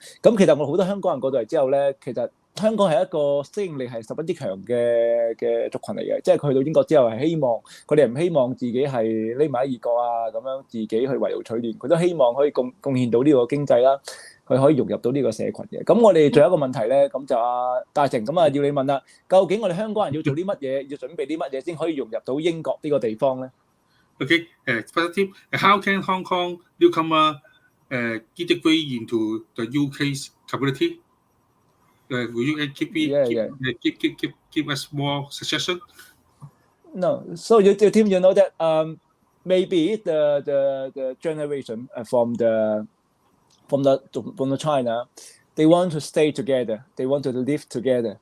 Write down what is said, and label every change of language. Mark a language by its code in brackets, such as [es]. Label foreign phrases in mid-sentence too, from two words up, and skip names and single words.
[yue] 咁其實我好多香港人過到嚟之後咧，其實香港係一個適應力係十分之強嘅族群嚟嘅，即係佢去到英國之後係希望佢哋唔希望自己係匿埋喺異國啊，咁樣自己去圍爐取暖，佢都希望可以貢獻到呢個經濟啦，佢可以融入到呢個社群嘅。咁我哋仲有一個問題咧，咁就大成咁要你問啦，究竟我哋香港人要做啲乜嘢，要準備啲乜嘢先可以融入到英國呢個地方咧 [en] ？Okay, first tip, how can Hong Kong newcomer integrate into the UK's community? Will you give us more suggestion? No, so you know that maybe the generation from the China, they want to stay together, they want to live together.